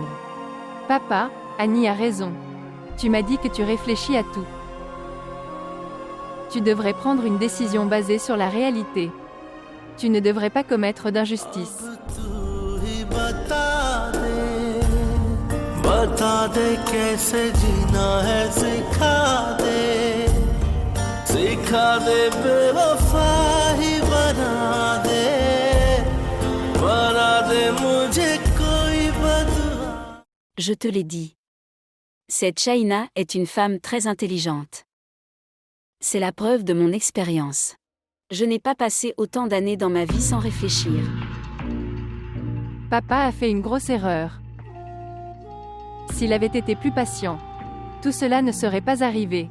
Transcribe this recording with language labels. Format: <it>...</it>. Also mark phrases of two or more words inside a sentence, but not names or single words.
<fr>Papa, Annie a raison. Tu m'as dit que tu réfléchis à tout. Tu devrais prendre une décision basée sur la réalité. Tu ne devrais pas commettre d'injustice.</fr> <hi>बता दे कैसे जीना है सिखा दे बेवफा ही बना दे मुझे कोई बदुआ।</hi> <fr>Je te l'ai dit. Cette Shaina est une femme très intelligente. C'est la preuve de mon expérience. Je n'ai pas passé autant d'années dans ma vie sans réfléchir. Papa a fait une grosse erreur. S'il avait été plus patient, tout cela ne serait pas arrivé.</fr>